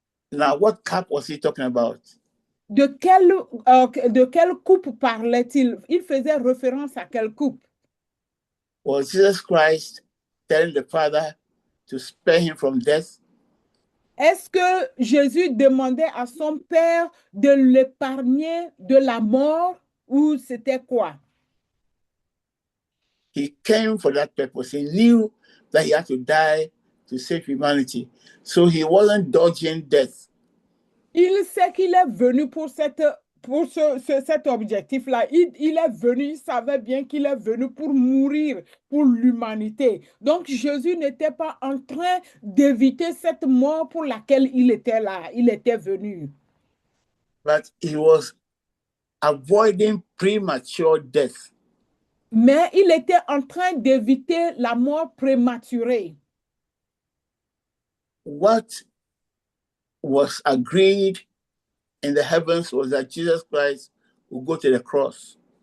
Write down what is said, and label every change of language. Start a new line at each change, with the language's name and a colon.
English: Now, what cup was he talking about?
French: De quelle coupe parlait-il? Il faisait référence à quelle coupe?
English: Was Jesus Christ telling the Father to spare him from death?
French: Est-ce que Jésus demandait à son Père de l'épargner de la mort ou c'était quoi?
English: He came for that purpose. He knew that he had to die to save humanity. So he wasn't dodging death.
French: Il sait qu'il est venu pour cet objectif-là. Il est venu, il savait bien qu'il est venu pour mourir pour l'humanité. Donc Jésus n'était pas en train d'éviter cette mort pour laquelle il était là, il était venu.
English: But he was avoiding premature death.
French: Mais il était en train d'éviter la mort prématurée.
English: What was agreed in the heavens was that Jesus Christ would go to the cross.